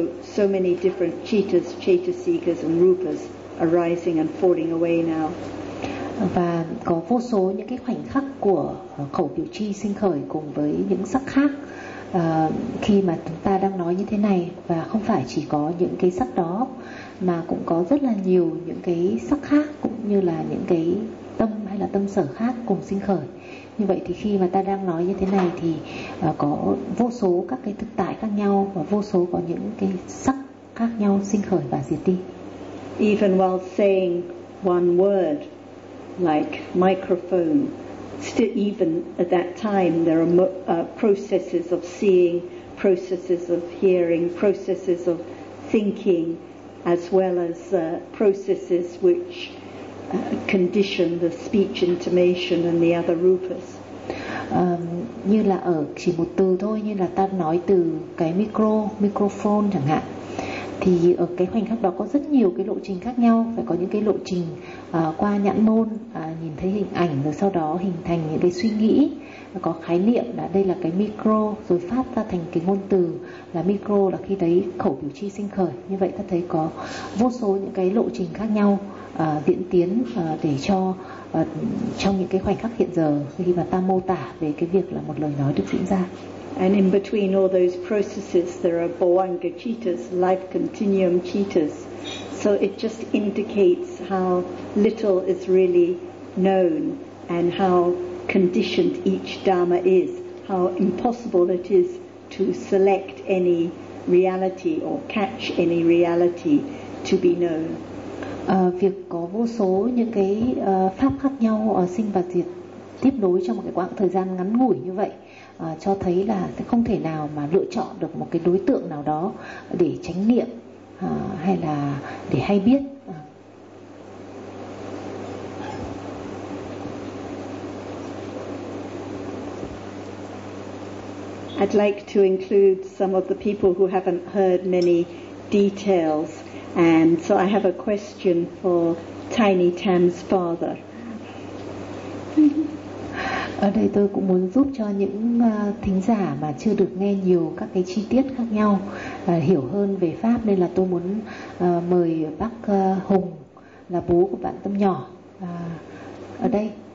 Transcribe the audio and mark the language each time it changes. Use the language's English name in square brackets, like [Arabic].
[English] So many different cittas, cetasikas and rupas arising and falling away now. [Vietnamese] Và có vô số những cái khoảnh khắc của khẩu biểu chi sinh khởi cùng với những sắc khác. Khi mà chúng ta đang nói như thế này, và không phải chỉ có những cái sắc đó mà cũng có rất là nhiều những cái sắc khác, cũng như là những cái tâm hay là tâm sở khác cùng sinh khởi. Như vậy thì khi mà ta đang nói như thế này thì có vô số các cái thực tại khác nhau và vô số có những cái sắc khác nhau sinh khởi và diệt đi. [English] Even while saying one word like microphone, still, even at that time, there are processes of seeing, processes of hearing, processes of thinking, as well as processes which condition the speech intonation and the other rupas. [Vietnamese] Như là ở chỉ một từ thôi, như là ta nói từ cái microphone chẳng hạn, thì ở cái khoảnh khắc đó có rất nhiều cái lộ trình khác nhau, phải có những cái lộ trình qua nhãn môn, nhìn thấy hình ảnh, rồi sau đó hình thành những cái suy nghĩ, có khái niệm là đây là cái micro, rồi phát ra thành cái ngôn từ là micro, là khi đấy khẩu biểu chi sinh khởi. Như vậy ta thấy có vô số những cái lộ trình khác nhau diễn tiến để cho trong những cái khoảnh khắc hiện giờ khi mà ta mô tả về cái việc là một lời nói được diễn ra. [English] And in between all those processes, there are bhavanga cittas, life continuum cittas. So it just indicates how little is really known and how conditioned each dharma is, how impossible it is to select any reality or catch any reality to be known. [Vietnamese] Việc có vô số những cái pháp khác nhau sinh và diệt tiếp nối trong một cái quãng thời gian ngắn ngủi như vậy, cho thấy là không thể nào mà lựa chọn được một cái đối tượng nào đó để chánh niệm hay là để hay biết. [English] I'd like to include some of the people who haven't heard many details, and so I have a question for Tiny Tam's father. [Vietnamese] Ở đây tôi cũng muốn giúp cho những thính giả mà chưa được nghe nhiều các cái chi tiết khác nhau hiểu hơn về pháp, nên là tôi muốn mời bác Hùng, là bố của bạn Tâm nhỏ, ở đây.